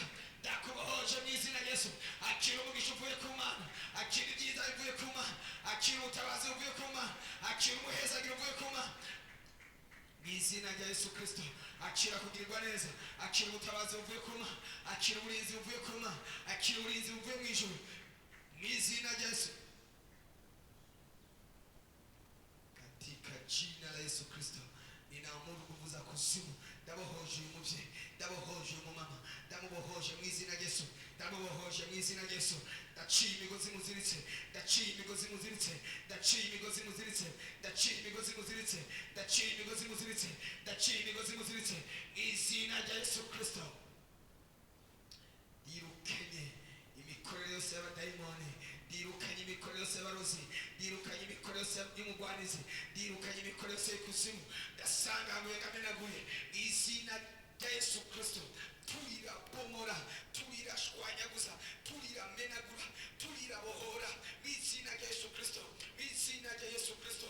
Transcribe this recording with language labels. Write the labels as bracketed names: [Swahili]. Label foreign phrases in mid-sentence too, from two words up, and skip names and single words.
[Rundi] Ndakubohoje mu izina rya Yesu. Akira umugisha uvuye ku Mana, akira ibyiza bivuye ku Mana, akira ubutabazi buvuye ku Mana, akira umuhezagiro uvuye ku Mana. Mu izina rya Yesu Kristo, akira kugirirwa neza, akira ubutabazi buvuye ku Mana, akira uburinzi buvuye ku Mana, akira uburinzi buvuye mu ijuru. Mu izina rya Yesu, [Swahili] katika jina la Yesu Kristo ninaamuru nguvu za kuzimu, [Rundi] ndabohoje uyu muvyeyi, ndabohoje uyu mumama, ndamubohoje mu izina rya Yesu, ndamubohoje mu izina rya Yesu. Ndaciye imigozi muziritse, ndaciye imigozi muziritse, ndaciye imigozi muziritse, ndaciye imigozi muziritse, ndaciye imigozi muziritse, ndaciye imigozi muziritse mu izina rya Yesu Kristo. Dirukanye imikorere yose y'abadayimoni, dirukanye imikorere yose y'abarozi, dirukanye imikorere yose y'umugwanizi, dirukanye imikorere yose y'ikuzimu. Ndasangamuye ngamenaguye mu izina rya Yesu Kristo. Turira bomora, turira shwanyaguza, turira menagura, turira bohora mu izina rya Yesu Kristo, mu izina rya Yesu Kristo.